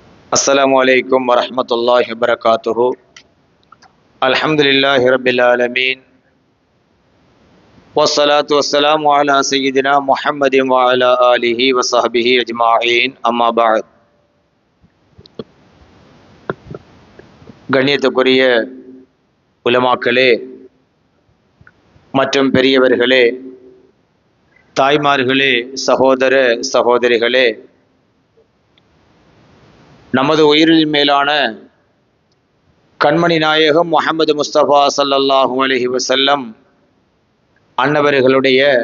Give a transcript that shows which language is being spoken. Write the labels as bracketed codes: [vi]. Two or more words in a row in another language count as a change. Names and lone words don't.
[ar] السلام عليكم ورحمة الله وبركاته. الحمد لله رب العالمين والصلاة والسلام على سيدنا محمد وعلى آله وصحبه أجمعين أما بعد. [ta] கண்ணியத்துக்குரிய உலமாக்களே மற்றும் பெரியவர்களே, தாய்மார்களே, சகோதர சகோதரிகளே, நமது உயிரில் மேலான கண்மணி நாயகம் முஹம்மது முஸ்தபா [ar] صلى الله عليه وسلم [ta] அன்னவர்களுடைய